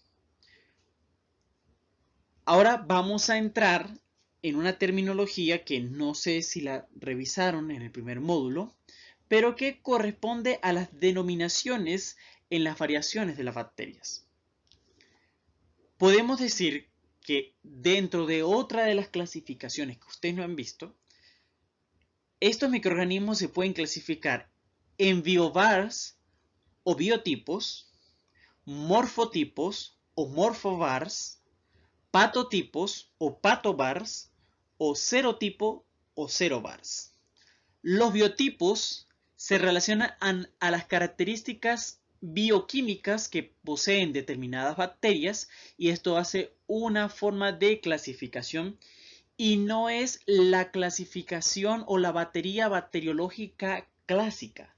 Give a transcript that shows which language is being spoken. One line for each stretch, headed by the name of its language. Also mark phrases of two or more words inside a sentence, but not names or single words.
Spanish: Ahora vamos a entrar en una terminología que no sé si la revisaron en el primer módulo, pero que corresponde a las denominaciones en las variaciones de las bacterias. Podemos decir que dentro de otra de las clasificaciones que ustedes no han visto, estos microorganismos se pueden clasificar en biovars o biotipos, morfotipos o morfovars, patotipos o patovars o serotipo o serovars. Los biotipos se relacionan a las características bioquímicas que poseen determinadas bacterias y esto hace una forma de clasificación y no es la clasificación o la batería bacteriológica clásica.